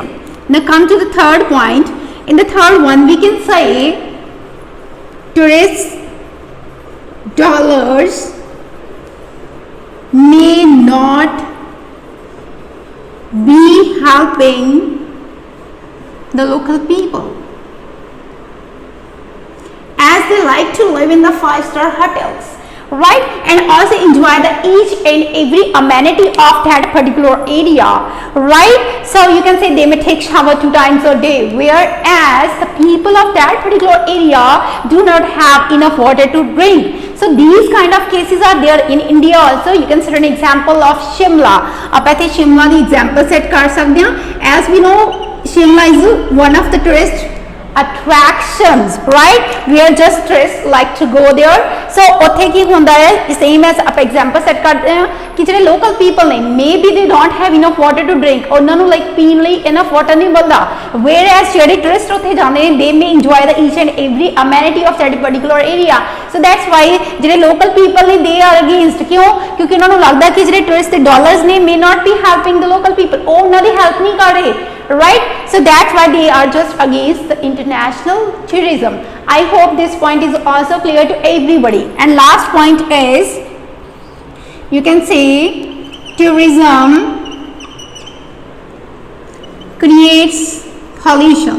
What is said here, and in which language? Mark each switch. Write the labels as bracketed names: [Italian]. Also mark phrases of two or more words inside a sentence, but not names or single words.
[English] Now come to the third point. In the third one, we can say tourist dollars may not be helping the local people, as they like to live in the 5-star hotels, right, and also enjoy the each and every amenity of that particular area, right? So you can say they may take shower 2 times a day, whereas the people of that particular area do not have enough water to drink. So these kind of cases are there in India also. You can set an example of Shimla. [Hindi] आप ऐसे शिमला दी [English] example set [Hindi] कर सकते हैं. [English] As we know, Shimla is one of the tourist attractions, right? Where just tourists like to go there. [Punjabi] So ਉੱਥੇ ਕੀ ਹੁੰਦਾ ਹੈ, [English] same as ਆਪਾਂ example set [Punjabi] ਕਰਦੇ ਹਾਂ ਕਿ ਜਿਹੜੇ [English] local people ਨੇ, maybe they don't have enough water to drink, [Punjabi] ਉਹਨਾਂ ਨੂੰ like ਪੀਣ ਲਈ [English] enough water [Punjabi] ਨਹੀਂ ਮਿਲਦਾ, whereas ਜਿਹੜੇ tourist ਉੱਥੇ ਜਾਂਦੇ ਨੇ, [English] they may enjoy the each and every amenity of that particular area. So that's why ਜਿਹੜੇ local people ਨੇ, they are against. [Punjabi] ਕਿਉਂ? ਕਿਉਂਕਿ ਉਹਨਾਂ ਨੂੰ ਲੱਗਦਾ ਕਿ ਜਿਹੜੇ tourist ਦੇ dollars ਨੇ [English] may not be helping the local people, [Punjabi] ਉਹ ਉਹਨਾਂ ਦੀ help ਨਹੀਂ ਕਰ ਰਹੇ, [English] right? So that's why they are just against the international tourism. I hope this point is also clear to everybody. And last point is, you can say tourism creates pollution.